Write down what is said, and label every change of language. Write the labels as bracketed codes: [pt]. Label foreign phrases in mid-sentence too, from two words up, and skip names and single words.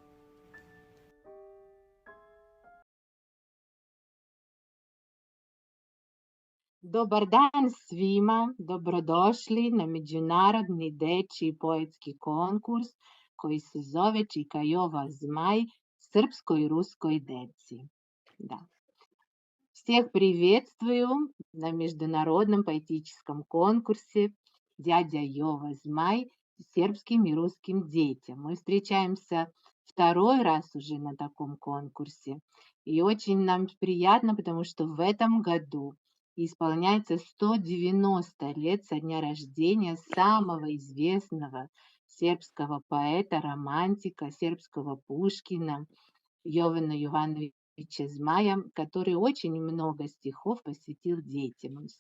[sr] Dobar dan svima, dobrodošli na međunarodni dečji poetski konkurs koji se zove Čikajova Zmaj srpskoj i ruskoj deci. [ru] Да. Всех приветствую на международном поэтическом конкурсе «Дядя Йова Змай» сербским и русским детям. Мы встречаемся второй раз уже на таком конкурсе. И очень нам приятно, потому что в этом году исполняется 190 лет со дня рождения самого известного сербского поэта, романтика, сербского Пушкина Jovana Jovanovića Zmaja, который очень много стихов посвятил детям.